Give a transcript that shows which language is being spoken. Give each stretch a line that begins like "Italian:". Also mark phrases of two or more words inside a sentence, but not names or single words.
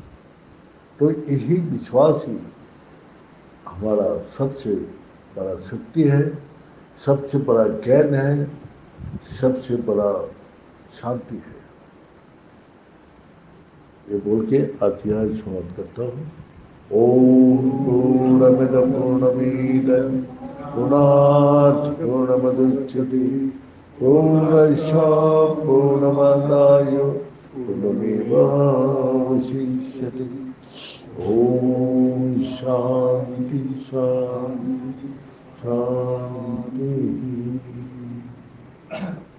Hindi: तो यही विश्वास ही हमारा सबसे बड़ा शक्ति है, सबसे बड़ा ज्ञान है, सबसे बड़ा शांति है. यह बोल के अत्याज समाप्त करता हूँ.
Sanskrit: ॐ पूर्णमदः पूर्णमिदं पूर्णात् पूर्णमुदच्यते पूर्णस्य पूर्णमादाय पूर्णमेवावशिष्यते. ॐ शान्तिः शान्तिः शान्तिः.